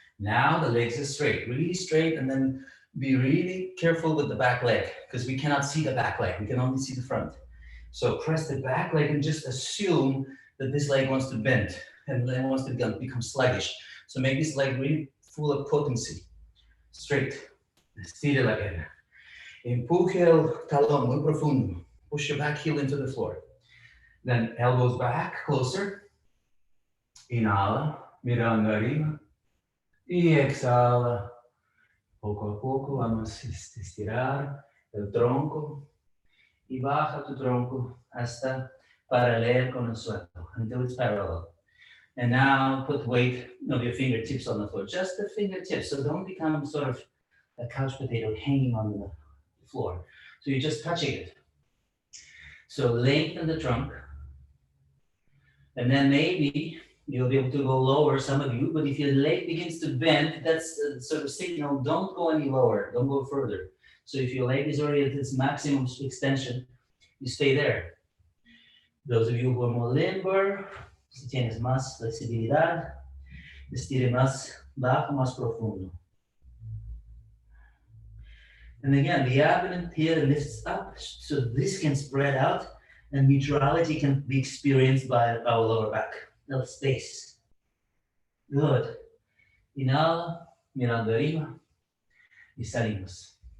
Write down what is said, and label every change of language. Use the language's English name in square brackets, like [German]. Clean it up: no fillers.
[English] Now the legs are straight, really straight, and then be really careful with the back leg, because we cannot see the back leg, we can only see the front. So press the back leg and just assume that this leg wants to bend and then wants to become sluggish. So make this leg really full of potency. Straight. [Spanish] Estire la cadera. Empuje el talón muy profundo. [English] Push your back heel into the floor. Then elbows back, closer. [Spanish] Inhala, mirando arriba. Y exhala. Poco a poco vamos a estirar el tronco. Y baja tu tronco hasta paralelo con el suelo, [English] until it's parallel. And now put weight of your fingertips on the floor, just the fingertips. So don't become sort of a couch potato hanging on the floor. So you're just touching it. So lengthen the trunk. And then maybe you'll be able to go lower, some of you, but if your leg begins to bend, that's a sort of signal, don't go any lower, don't go further. So if your leg is already at its maximum extension, you stay there. Those of you who are more limber, [Spanish] si tienes más flexibilidad, estire más bajo, más profundo. [English] And again, the abdomen here lifts up, so this can spread out, and neutrality can be experienced by our lower back. No space. Good. [Spanish] Inhala, mirando arriba, y salimos.